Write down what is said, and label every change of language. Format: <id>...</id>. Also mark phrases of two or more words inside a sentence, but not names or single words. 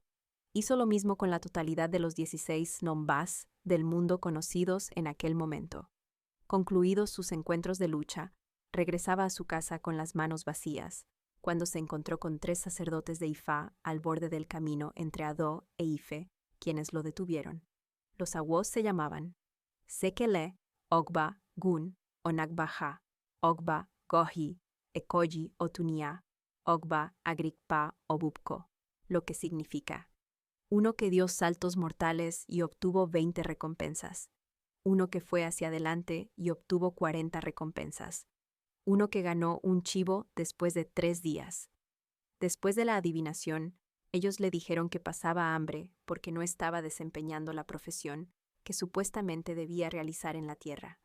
<es>Hizo lo mismo con la totalidad de los 16 nombás del mundo conocidos en aquel momento. Concluidos sus encuentros de lucha, regresaba a su casa con las manos vacías, cuando se encontró con 3 sacerdotes de Ifa al borde del camino entre Ado e Ife, quienes lo detuvieron. Los awos se llamaban Sekele, Ogba, Gun, Onagbaja, Ogba, Gohi, Ekoji, Otunia, Ogba, Agrikpa, Obupko, lo que significa: uno que dio saltos mortales y obtuvo 20 recompensas, uno que fue hacia adelante y obtuvo 40 recompensas, uno que ganó un chivo después de 3 días. Después de la adivinación, ellos le dijeron que pasaba hambre porque no estaba desempeñando la profesión que supuestamente debía realizar en la tierra.</es>